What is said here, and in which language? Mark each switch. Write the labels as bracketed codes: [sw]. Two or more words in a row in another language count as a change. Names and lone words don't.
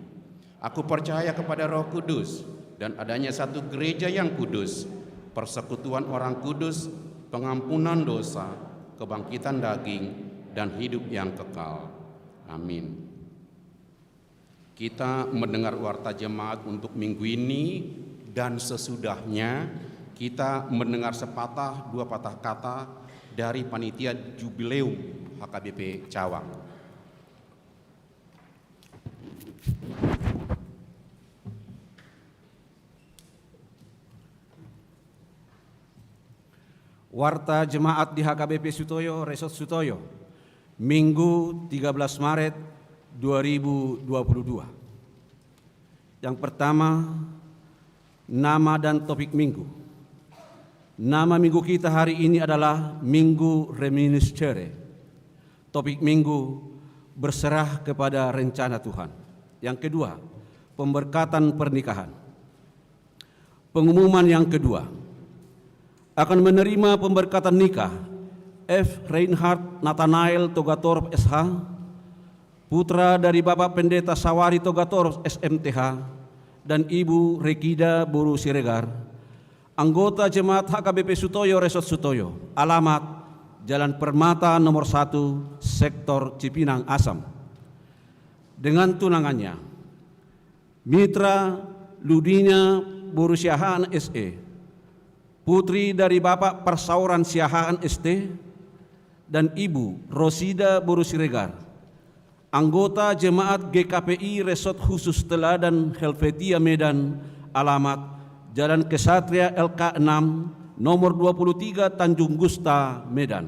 [id] Aku percaya kepada Roh Kudus dan adanya satu gereja yang kudus, persekutuan orang kudus, pengampunan dosa, kebangkitan daging, dan hidup yang kekal. Amin. Kita mendengar warta jemaat untuk minggu ini dan sesudahnya kita mendengar sepatah dua patah kata dari panitia Jubileum HKBP Cawang. Warta Jemaat di HKBP Sutoyo, Resort Sutoyo, Minggu 13 Maret 2022. Yang pertama, nama dan topik minggu. Nama minggu kita hari ini adalah Minggu Reminiscere. Topik minggu, berserah kepada rencana Tuhan. Yang kedua, pemberkatan pernikahan. Pengumuman yang kedua, akan menerima pemberkatan nikah F. Reinhard Nathanael Togatorp SH, putra dari Bapak Pendeta Sawari Togatoros SMTH dan Ibu Rekida Boru Siregar, anggota Jemaat HKBP Sutoyo Resort Sutoyo, alamat Jalan Permata nomor 1, Sektor Cipinang Asam. Dengan tunangannya, Mitra Ludinya Boru Siahaan SE, putri dari Bapak Persauran Siahaan ST, dan Ibu Rosida Boru Siregar, anggota Jemaat GKPI Resort Khusus Teladan Helvetia Medan, alamat Jalan Kesatria LK 6 nomor 23 Tanjung Gusta Medan.